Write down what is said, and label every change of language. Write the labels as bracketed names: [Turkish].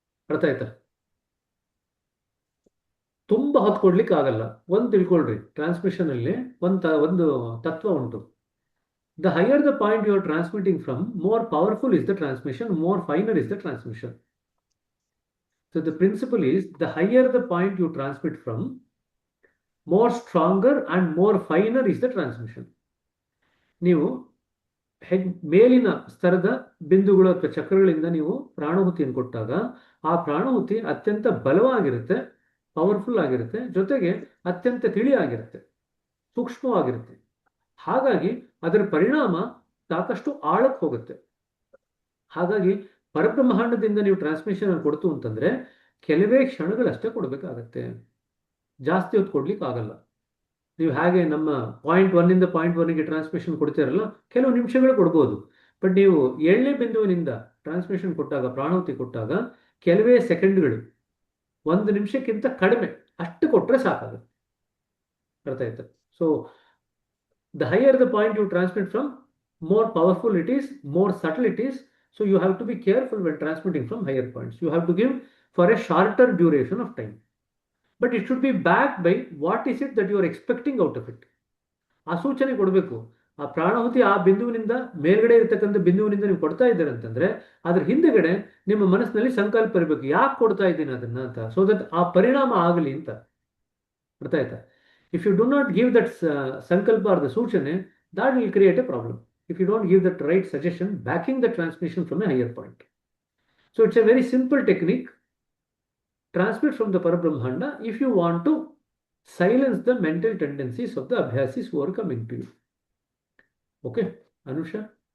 [Kannada] ಅರ್ಥ ಆಯ್ತಾ? ತುಂಬಾ ಹೊತ್ತು ಕೊಡ್ಲಿಕ್ಕೆ ಆಗಲ್ಲ. ಒಂದು ತಿಳ್ಕೊಳ್ರಿ, ಟ್ರಾನ್ಸ್ಮಿಷನ್ ಅಲ್ಲಿ ಒಂದು ತತ್ವ ಉಂಟು. [English] The higher the point you are transmitting from, more powerful is the transmission, more finer is the transmission. So the principle is, the higher the point you transmit from, more stronger and more finer is the transmission. [Kannada] ನೀವು ಮೇಲಿನ ಸ್ತರದ ಬಿಂದುಗಳು ಅಥವಾ ಚಕ್ರಗಳಿಂದ ನೀವು ಪ್ರಾಣಹುತಿಯನ್ನು ಕೊಟ್ಟಾಗ ಆ ಪ್ರಾಣಹುತಿ ಅತ್ಯಂತ ಬಲವಾಗಿರುತ್ತೆ, powerful ಆಗಿರುತ್ತೆ, ಜೊತೆಗೆ ಅತ್ಯಂತ ತಿಳಿಯಾಗಿರುತ್ತೆ, ಸೂಕ್ಷ್ಮವಾಗಿರುತ್ತೆ. ಹಾಗಾಗಿ ಅದರ ಪರಿಣಾಮ ಸಾಕಷ್ಟು ಆಳಕ್ಕೆ ಹೋಗುತ್ತೆ. ಹಾಗಾಗಿ ಪರಬ್ರಹ್ಮಾಂಡದಿಂದ ನೀವು ಟ್ರಾನ್ಸ್ಮಿಷನ್ ಕೊಡ್ತು ಅಂತಂದ್ರೆ ಕೆಲವೇ ಕ್ಷಣಗಳಷ್ಟೇ ಕೊಡಬೇಕಾಗತ್ತೆ, ಜಾಸ್ತಿ ಹೊತ್ತು ಕೊಡ್ಲಿಕ್ಕೆ ಆಗಲ್ಲ. ನೀವು ಹಾಗೆ ನಮ್ಮ ಪಾಯಿಂಟ್ 1 ಇಂದ ಪಾಯಿಂಟ್ 1ಗೆ ಟ್ರಾನ್ಸ್ಮಿಷನ್ ಕೊಡ್ತೀರಲ್ಲ, ಕೆಲವು ನಿಮಿಷಗಳು ಕೊಡ್ಬೋದು. ಬಟ್ ನೀವು 7ನೇ ಬಿಂದುವಿನಿಂದ ಟ್ರಾನ್ಸ್ಮಿಷನ್ ಕೊಟ್ಟಾಗ, ಪ್ರಾಣಹುತಿ ಕೊಟ್ಟಾಗ ಕೆಲವೇ ಸೆಕೆಂಡ್ಗಳು, 1 ನಿಮಿಷಕ್ಕಿಂತ ಕಡಿಮೆ ಅಷ್ಟು ಕೊಟ್ಟರೆ ಸಾಕಾಗುತ್ತೆ. ಅರ್ಥ ಆಯ್ತಾ? [English] So the higher the point you transmit from, more powerful it is, more subtle it is. So you have to be careful when transmitting from higher points. You have to give for a shorter duration of time. But it should be backed by what is it that you are expecting out of it. [Kannada] ಆ ಸೂಚನೆ ಕೊಡಬೇಕು. ಆ ಪ್ರಾಣಹುತಿ ಆ ಬಿಂದುವಿನಿಂದ ಮೇಲ್ಗಡೆ ಇರತಕ್ಕಂಥ ಬಿಂದುವಿನಿಂದ ನೀವು ಕೊಡ್ತಾ ಇದ್ದೀರ ಅಂತಂದ್ರೆ ಅದ್ರ ಹಿಂದೆಗಡೆ ನಿಮ್ಮ ಮನಸ್ಸಿನಲ್ಲಿ ಸಂಕಲ್ಪ ಇರಬೇಕು, ಯಾಕೆ ಕೊಡ್ತಾ ಇದ್ದೀನಿ ಅದನ್ನ ಅಂತ. [English] so that [Kannada] ಆ ಪರಿಣಾಮ ಆಗಲಿ ಅಂತ. ಅರ್ಥ ಆಯ್ತಾ? [English] If you do not give that ಸಂಕಲ್ಪ or the ಸೂಚನೆ, that will create a problem. If you don't give that right suggestion backing the transmission from a higher point. So it's a very simple technique. Transmit from the Parabrahmanda if you want to silence the mental tendencies of the abhyasis who are coming to you. Okay, Anusha?